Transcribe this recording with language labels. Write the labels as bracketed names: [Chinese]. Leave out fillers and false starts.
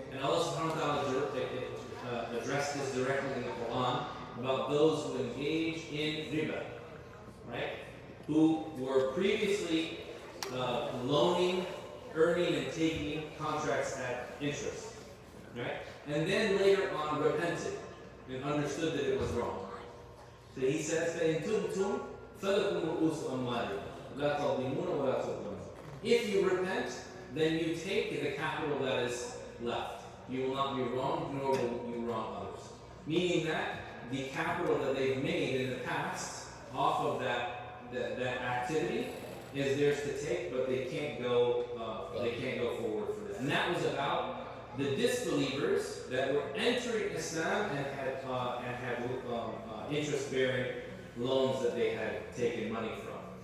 [English] And Allah subhanahu wa ta'ala addressed this directly in the Quran about those who engage in riba, right? Who were previously loaning, earning, and taking contracts at interest, right? And then later on repented and understood that it was wrong. [Arabic] So he says, فَإِن تُبْتُمْ فَلَكُمْ رُؤُوسُ أَمْوَالِكُمْ لَا تَظْلِمُونَ وَلَا تُظْلَمُونَ. [English] If you repent, then you take the capital that is left. You will not be wronged, nor will you wrong others. Meaning that the capital that they've made in the past off of that activity is theirs to take, but they can't go forward for that. And that was about the disbelievers that were entering Islam and had interest-bearing loans that they had taken money from.